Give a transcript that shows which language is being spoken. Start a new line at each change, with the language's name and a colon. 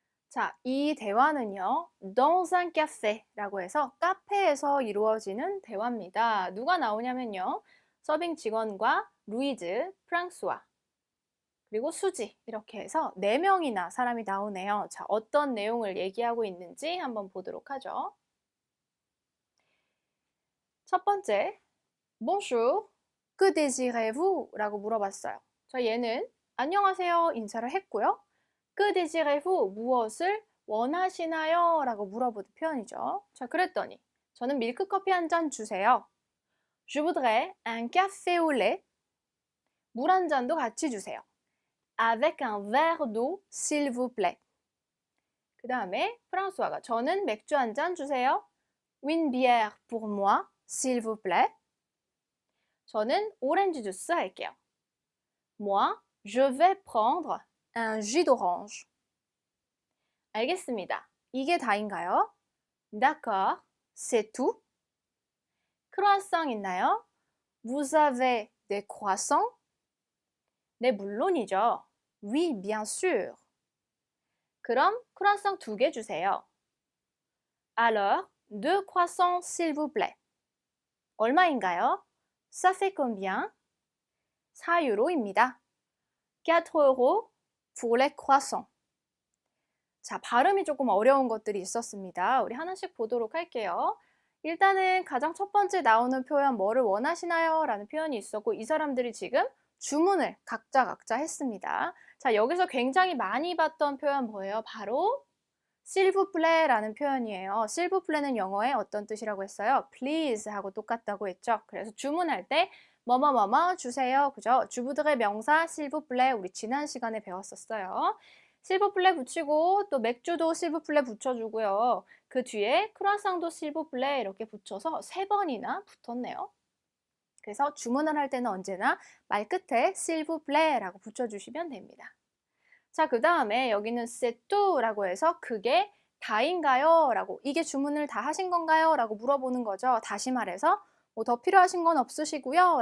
Korean: 자, 이 대화는요.
French: dans un café
Korean: 라고 해서 카페에서 이루어지는 대화입니다. 누가 나오냐면요. 서빙 직원과 루이즈, 프랑스와 그리고 수지 이렇게 해서 4명이나 사람이 나오네요. 자, 어떤 내용을 얘기하고 있는지 한번 보도록 하죠. 첫 번째,
French: Bonjour, que désirez-vous?
Korean: 라고 물어봤어요. 자, 얘는 안녕하세요 인사를 했고요.
French: Que désirez-vous?
Korean: 무엇을 원하시나요? 라고 물어보는 표현이죠. 자, 그랬더니 저는 밀크커피 한 잔 주세요.
French: Je voudrais un café au lait.
Korean: 물 한 잔도 같이 주세요.
French: Avec un verre d'eau, s'il vous plaît.
Korean: 그 다음에 프랑스화가 저는 맥주 한 잔 주세요.
French: Une bière pour moi, s'il vous plaît.
Korean: 저는 오렌지 주스 할게요.
French: Moi, je vais prendre un jus d'orange.
Korean: 알겠습니다. 이게 다인가요?
French: D'accord, c'est tout.
Korean: 크루아상 있나요?
French: Vous avez des croissants?
Korean: 네, 물론이죠.
French: Oui, bien sûr.
Korean: 그럼 크루아상 2개 주세요.
French: Alors, 2 croissants, s'il vous plaît.
Korean: 얼마인가요?
French: Ça fait combien?
Korean: 4유로입니다.
French: 4 euros pour les croissants.
Korean: 자, 발음이 조금 어려운 것들이 있었습니다. 우리 하나씩 보도록 할게요. 일단은 가장 첫 번째 나오는 표현 뭐를 원하시나요? 라는 표현이 있었고 이 사람들이 지금 주문을 각자 했습니다. 자, 여기서 굉장히 많이 봤던 표현 뭐예요? 바로
French: s'il vous plaît
Korean: 라는 표현이에요.
French: s'il vous plaît
Korean: 는 영어에 어떤 뜻이라고 했어요? please 하고 똑같다고 했죠. 그래서 주문할 때 뭐뭐뭐뭐 주세요. 그죠? 주부들의 명사
French: s'il vous plaît
Korean: 우리 지난 시간에 배웠었어요.
French: s'il vous plaît
Korean: 붙이고 또 맥주도 s'il vous plaît 붙여주고요. 그 뒤에 크루아상도
French: s'il vous plaît
Korean: 이렇게 붙여서 3번이나 붙었네요. 그래서 주문을 할 때는 언제나 말 끝에
French: s'il vous plaît
Korean: 라고 붙여주시면 됩니다. 자, 그 다음에 여기는
French: c'est tout
Korean: 라고 해서 그게 다인가요? 라고 이게 주문을 다 하신 건가요? 라고 물어보는 거죠. 다시 말해서 뭐 더 필요하신 건 없으시고요?